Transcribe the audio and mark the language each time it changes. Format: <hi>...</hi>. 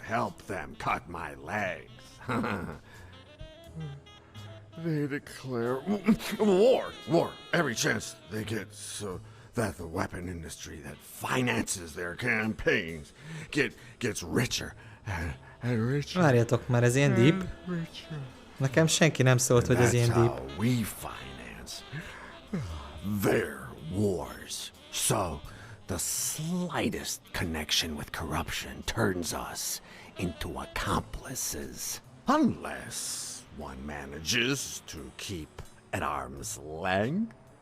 <en>help them cut my legs. They declare war every chance they get, so that the weapon industry that finances their campaigns gets richer and richer.</en> <hu>Várjatok már, ez ilyen deep? Nekem senki nem szólt, hogy ez ilyen</hu> <en>That's deep. how we finance their wars. So the slightest connection with corruption turns us into accomplices. Unless one manages to keep at arm's length.</en>